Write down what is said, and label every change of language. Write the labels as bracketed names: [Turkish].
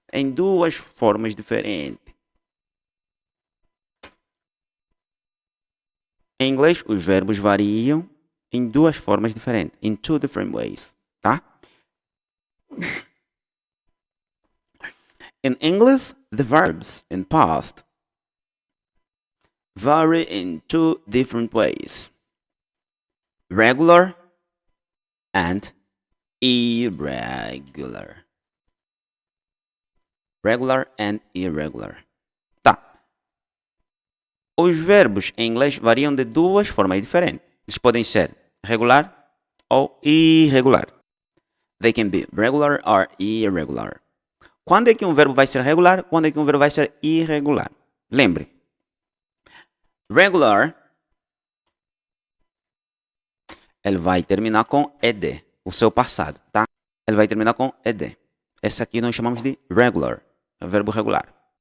[Portuguese] Em duas formas diferentes. Em inglês, os verbos variam em duas formas diferentes. [English] In two different ways, tá? In English, the verbs in past vary in two different ways. Regular and irregular. Regular and irregular. Tá. [Portuguese] Os verbos em inglês variam de duas formas diferentes. Eles podem ser regular ou irregular. [English] They can be regular or irregular. [Portuguese] Quando é que um verbo vai ser regular? Quando é que um verbo vai ser irregular? Lembre. Regular, ele vai terminar com ed, o seu passado, tá? Ele vai terminar com ed. Esse aqui nós chamamos de regular, é o verbo regular.